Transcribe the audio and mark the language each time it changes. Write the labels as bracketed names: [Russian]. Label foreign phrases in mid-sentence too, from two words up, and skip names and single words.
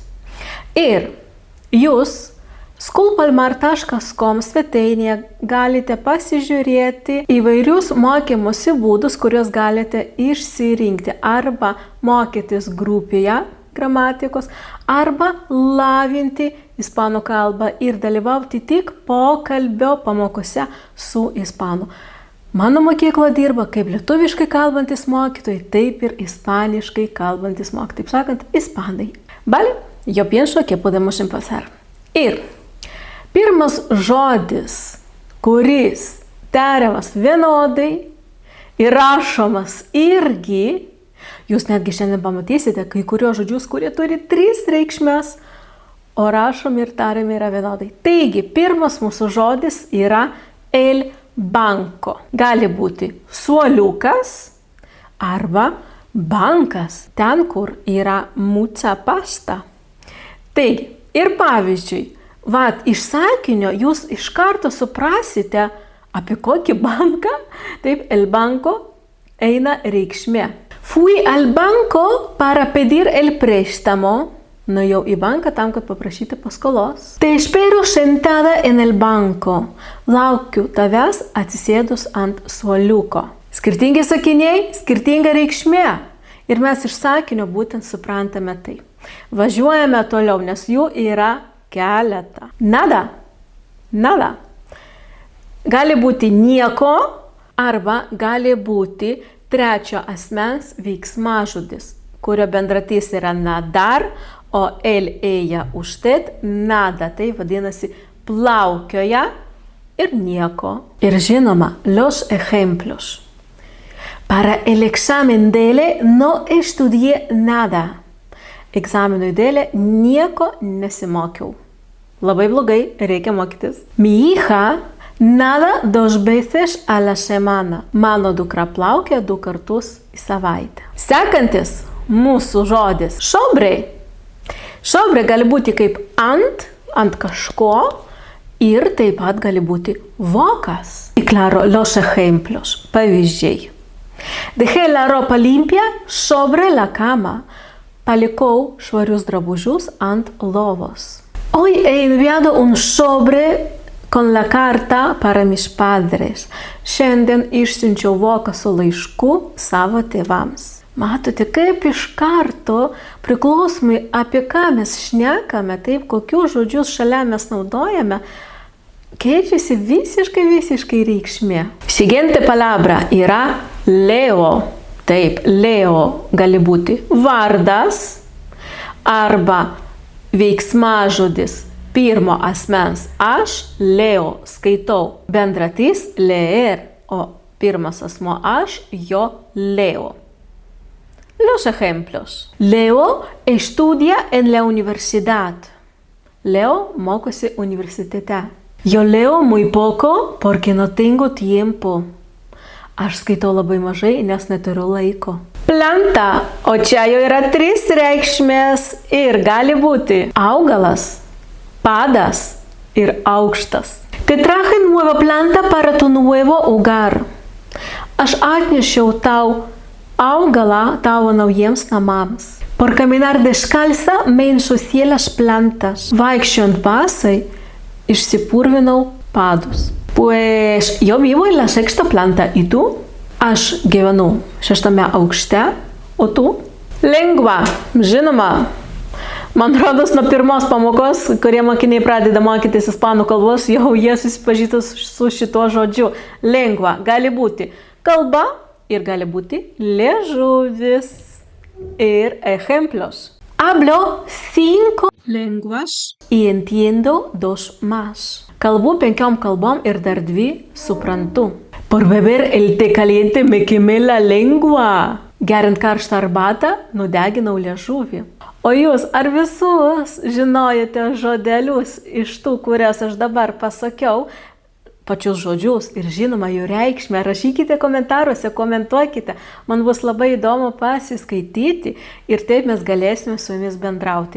[Lithuanian] Ir jūs schoolpalmar.com svetainėje galite pasižiūrėti įvairius mokymosi būdus, kuriuos galite išsirinkti arba mokytis grupėje gramatikos, arba lavinti ispanų kalbą ir dalyvauti tik pokalbio pamokose su ispanu. Mano mokykla dirba kaip lietuviškai kalbantis mokytojai, taip ir ispaniškai kalbantis mokytojai. Taip sakant, ispanai. [Spanish] Vale, yo pienso que podemos empezar. [Lithuanian] Ir pirmas žodis, kuris tariamas vienodai ir rašomas irgi, jūs netgi šiandien pamatysite kai kurios žodžius, kurie turi 3 reikšmes, o rašomi ir tariami yra vienodai. Taigi, pirmas mūsų žodis yra [Spanish] el banco. [Lithuanian] Gali būti suoliukas arba bankas, ten, kur yra [Spanish] mucha pasta. [Lithuanian] Taigi, ir pavyzdžiui, iš sakinio jūs iš karto suprasite, apie kokį banką, taip, [Spanish] el banco [Lithuanian] eina reikšmė. [Spanish] Fui al banco para pedir el préstamo. [Lithuanian] Nuėjau į banką tam, kad paprašyti paskolos. [Spanish] Te espero sentada en el banco. [Lithuanian] Laukiu tavęs atsisėdus ant suoliuko. Skirtingi sakiniai, skirtinga reikšmė. Ir mes iš sakinio būtent suprantame tai. Važiuojame toliau, nes jų yra keletą. Nada. Gali būti nieko arba gali būti trečio asmens veiksmažodis, kurio bendratis yra nadar, o [Spanish] el, ella, usted, nada. [Lithuanian] Tai vadinasi plaukioja ir nieko. Ir žinoma, [Spanish] los ejemplos. Para el examen dele no estudié nada. [Lithuanian] Egzaminui dėlė nieko nesimokiau. Labai blogai, reikia mokytis. [Spanish] Mi hija nada 2 veces a la semana. [Lithuanian] Mano dukra plaukia 2 kartus į savaitę. Sekantis mūsų žodis sobre. Sobre gali būti kaip ant kažko ir taip pat gali būti vokas. [Spanish] Y claro, los ejemplos, pavyzdžiai. Dejé la ropa limpia sobre la cama. [Lithuanian] Palikau švarius drabužius ant lovos. [Spanish] Hoy he enviado un sobre con la carta para mis padres. [Lithuanian] Šiandien išsiunčiau voką su laišku savo tėvams. Matote, kaip iš karto priklausomai apie ką mes šnekame, taip, kokius žodžius šalia mes naudojame, keičiasi visiškai reikšmė. [Spanish] Siguiente palabra yra Leo. [Lithuanian] Taip, Leo gali būti vardas arba veiksmažodis pirmo asmens aš, Leo, skaitau, bendratis leer, o pirmas asmo aš, [Spanish] jo Leo. Los ejemplos. Leo estudia en la universidad. [Lithuanian] Leo mokosi universitete. [Spanish] Yo leo muy poco porque no tengo tiempo. [Lithuanian] Aš skaitau labai mažai, nes neturiu laiko. Planta, o čia jau yra 3 reikšmės ir gali būti augalas, padas ir aukštas. [Spanish] Te traje nueva planta para tu nuevo hogar. [Lithuanian] Aš atnešiau tau augalą tavo naujiems namams. [Spanish] Por caminar descalza me ensucié las plantas. [Lithuanian] Vaikščiojant basai, išsipurvinau padus. [Spanish] Pues yo vivo en la 6ª planta. ¿Y tú? [Lithuanian] Aš gyvenu 6. aukšte. O tu? Lengva. Žinoma. Man rodos, nuo pirmos pamokos, kurie mokiniai pradeda mokytis ispanų kalbos, jau jie susipažįsta su šituo žodžiu. Lengva gali būti kalba ir gali būti liežuvis. Ir ejemplos. [Spanish] Hablo 5 lenguas y entiendo 2 más. [Lithuanian] Kalbu 5 kalbom ir dar 2 suprantu. [Spanish] Por beber el té caliente me quemé la lengua. [Lithuanian] Geriant karštą arbatą, nudeginau liežuvį. O jūs ar visus žinojate žodelius iš tų, kurias aš dabar pasakiau, pačius žodžius ir žinoma jų reikšmę? Rašykite komentaruose, komentuokite. Man bus labai įdomu pasiskaityti ir taip mes galėsime su jumis bendrauti.